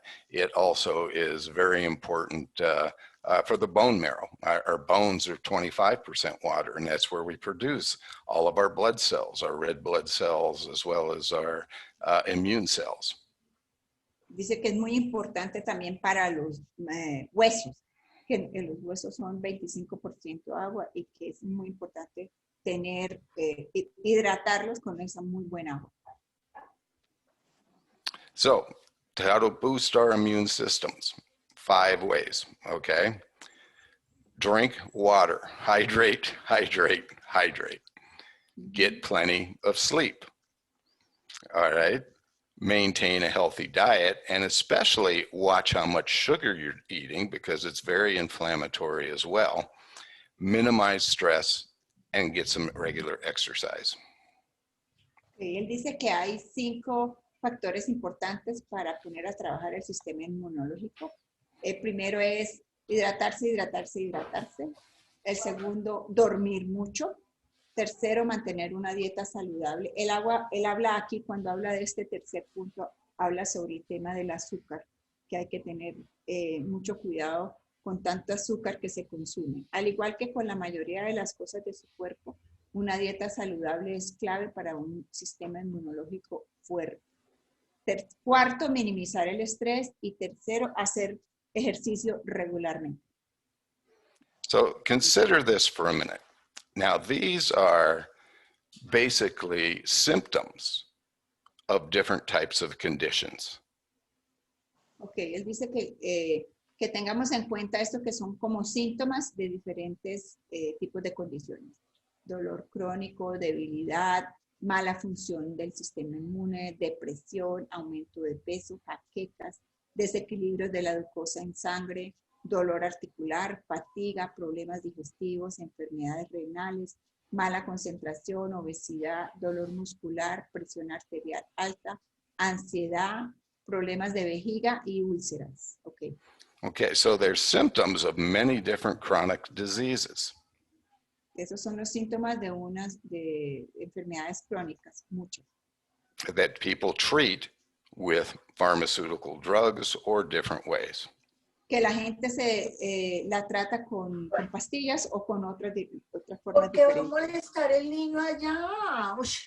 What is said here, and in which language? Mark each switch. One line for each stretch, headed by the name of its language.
English: It also is very important for the bone marrow. Our bones are 25% water, and that's where we produce all of our blood cells, our red blood cells, as well as our immune cells.
Spanish: Dice que es muy importante también para los huesos, que los huesos son 25% agua y que es muy importante tener, hidratarlos con esa muy buena agua.
English: So, how to boost our immune systems? 5 ways, okay? Drink water, hydrate, hydrate, hydrate. Get plenty of sleep, all right? Maintain a healthy diet, and especially watch how much sugar you're eating because it's very inflammatory as well. Minimize stress and get some regular exercise.
Spanish: Él dice que hay 5 factores importantes para poner a trabajar el sistema inmunológico. El primero es hidratarse, hidratarse, hidratarse. El segundo, dormir mucho. Tercero, mantener una dieta saludable. Él habla aquí, cuando habla de este tercer punto, habla sobre el tema del azúcar, que hay que tener mucho cuidado con tanto azúcar que se consume. Al igual que con la mayoría de las cosas de su cuerpo, una dieta saludable es clave para un sistema inmunológico fuerte. Cuarto, minimizar el estrés. Y tercero, hacer ejercicio regularmente.
English: So consider this for a minute. Now, these are basically symptoms of different types of conditions.
Spanish: Okay, él dice que tengamos en cuenta esto, que son como síntomas de diferentes tipos de condiciones. Dolor crónico, debilidad, mala función del sistema inmune, depresión, aumento de peso, jaquecas, desequilibrios de la glucosa en sangre, dolor articular, fatiga, problemas digestivos, enfermedades renales, mala concentración, obesidad, dolor muscular, presión arterial alta, ansiedad, problemas de vejiga y úlceras. Okay.
English: Okay, so there's symptoms of many different chronic diseases.
Spanish: Esos son los síntomas de enfermedades crónicas, muchas.
English: That people treat with pharmaceutical drugs or different ways.
Spanish: Que la gente la trata con pastillas o con otras formas diferentes. ¿Por qué va a molestar el niño allá?